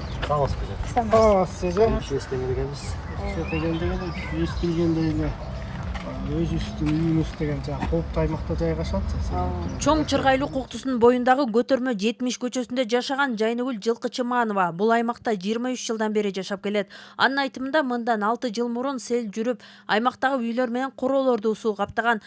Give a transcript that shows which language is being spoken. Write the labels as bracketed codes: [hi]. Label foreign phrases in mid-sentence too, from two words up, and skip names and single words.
[tr] Sağ olasın hocam. Sağ size. Bir şey istemediğiniz. [ky] Ес билгендей эле өзүбүздүн үйүбүз деген жана кооптуу аймакта жайгашат. Чоң Чыргайлуу коктусунун боюндагы көтөрмө 70 көчөсүндө жашаган Жайнагүл Жылкычыманова бул аймакта 23 жылдан бери жашап келет. Анын айтымында мындан 6 жыл мурун сел жүрүп, аймактагы үйлөр менен короолорду суу каптаган.